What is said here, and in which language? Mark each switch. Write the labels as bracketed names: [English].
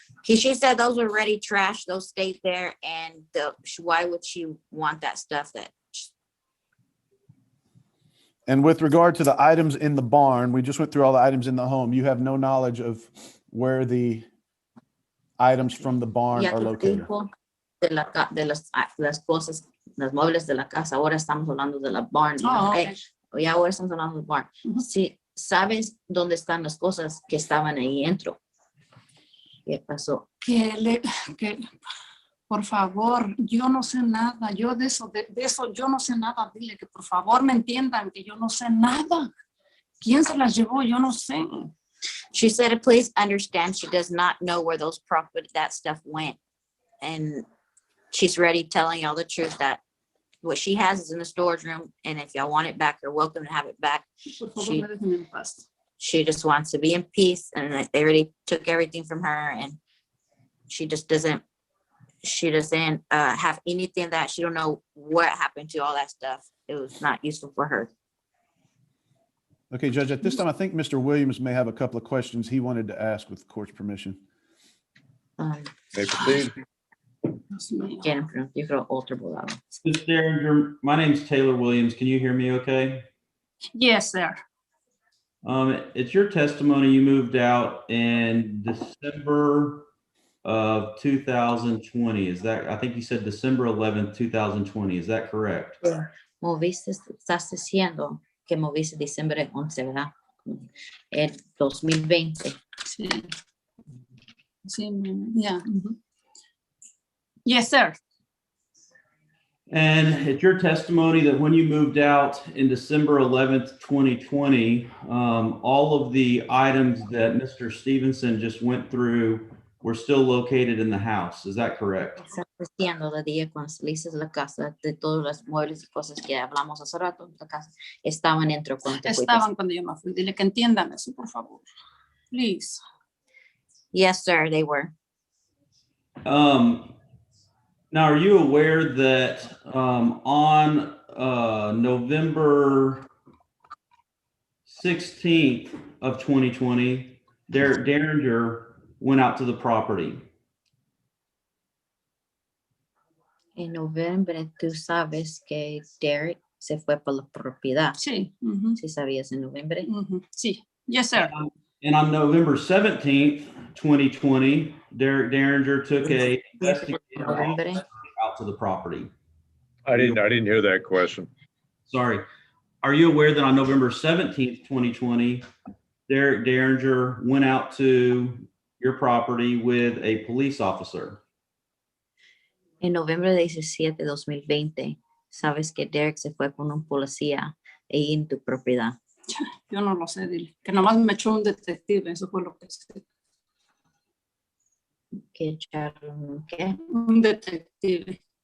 [English] She said those were already trash. Those stayed there, and why would she want that stuff? And with regard to the items in the barn, we just went through all the items in the home. You have no knowledge of where the items from the barn [Spanish] Ya [English] are [Spanish] te [English] located. [Spanish] dijo de las cosas, los muebles de la casa. Ahora estamos hablando de la barn. [English] Oh, okay. [Spanish] Y ahora estamos hablando de la barn. Ujú. Si sabes dónde están las cosas que estaban ahí dentro. ¿Qué pasó? Que por favor, yo no sé nada. Yo de eso yo no sé nada. Dile que por favor me entiendan que yo no sé nada. ¿Quién se las llevó? Yo no sé. [English] She said, please understand she does not know where that stuff went. And she's ready telling y'all the truth that what she has is in the storage room. And if y'all want it back, you're welcome to have it back. [Spanish] Por favor, me dejen en paz. [English] She just wants to be in peace. And that they already took everything from her. And she just doesn't have anything that she don't know what happened to all that stuff. It was not useful for her. Okay, Judge, at this time, I think Mr. Williams may have a couple of questions he wanted to ask with the court's permission. May proceed. [Spanish] Dios mío. Yo creo otro abogado. [English] Mr. Derringer, my name's Taylor Williams. Can you hear me okay? Yes, sir. It's your testimony you moved out in December of 2020. Is that, I think you said December 11th, 2020. Is that correct? [Spanish] Estás diciendo que moviste diciembre 11, ¿verdad? El 2020. [English] Sí. Yeah. Mm-hmm. Yes, sir. And it's your testimony that when you moved out in December 11th, 2020, all of the items that Mr. Stevenson just went through were still located in the house. Is that correct? [Spanish] Estás diciendo de día cuando saliste de la casa, de todos los muebles y cosas que hablamos hace rato en la casa, estaban dentro cuando te fuiste. Estaban cuando yo me fui. Dile que entiendan eso, por favor. [English] Please. Yes, sir, they were. Now, are you aware that on November 16th of 2020, Derringer went out to the property? [Spanish] En noviembre, tú sabes que Derek se fue por la propiedad. Sí. Mm-hmm. ¿Sí sabías en noviembre? [English] Mm-hmm. Sí. Yes, sir. And on November 17th, 2020, Derringer took a investigative officer out to the property. I didn't hear that question. Sorry. Are you aware that on November 17th, 2020, Derringer went out to your property with a police officer? [Spanish] En noviembre 17, 2020, sabes que Derek se fue con un policía ahí en tu propiedad. Yo no lo sé, dile. Que nomás me echó un detective, eso fue lo que sé. Que echaron, ¿qué? Un detective.